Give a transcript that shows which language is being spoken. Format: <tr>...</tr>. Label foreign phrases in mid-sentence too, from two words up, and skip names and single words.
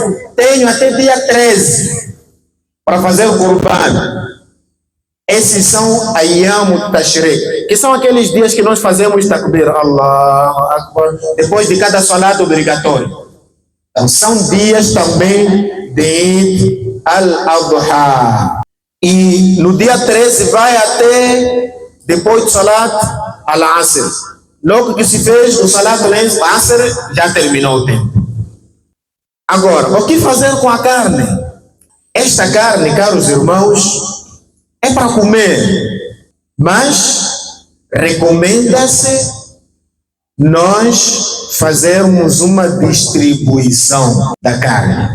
<pt>Tenho até dia 13 para fazer Qurban. Esses são</pt> <ar>أيام تشريق,</ar> <pt>que são aqueles dias que nós fazemos takbir,</pt> <ar>الله أكبر,</ar> <pt>depois de cada salat obrigatório. Então são dias também de</pt> <ar>عيد الأضحى.</ar> <pt>E no dia 13 vai até depois do</pt> <ar>صلاة العصر.</ar> <pt>Logo que se fez o</pt> <ar>صلاة العصر,</ar> <pt>já terminou o tempo. Agora, o que fazer com a carne? Esta carne, caros irmãos, é para comer, mas recomenda-se nós fazermos uma distribuição da carne.</pt>